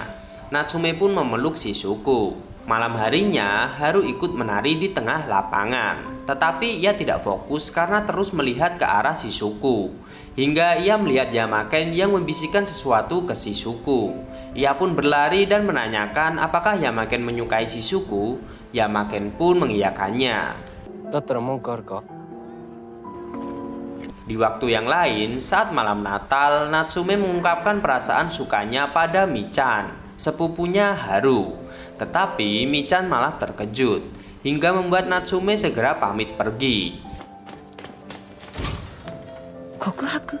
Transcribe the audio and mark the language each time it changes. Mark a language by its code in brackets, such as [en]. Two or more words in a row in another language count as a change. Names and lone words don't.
[id] Natsume pun memeluk Shizuku. Malam harinya, Haru ikut menari di tengah lapangan. Tetapi ia tidak fokus karena terus melihat ke arah Shizuku. Hingga ia melihat Yamaken yang membisikkan sesuatu ke Shizuku. Ia pun berlari dan menanyakan apakah Yamaken menyukai Shizuku. Yamaken pun mengiyakannya. [ja] だったら文句あるか? [id] Di waktu yang lain, saat malam Natal, Natsume mengungkapkan perasaan sukanya pada Michan, sepupunya Haru. Tetapi Michan malah terkejut, hingga membuat Natsume segera pamit pergi. Kokuhaku?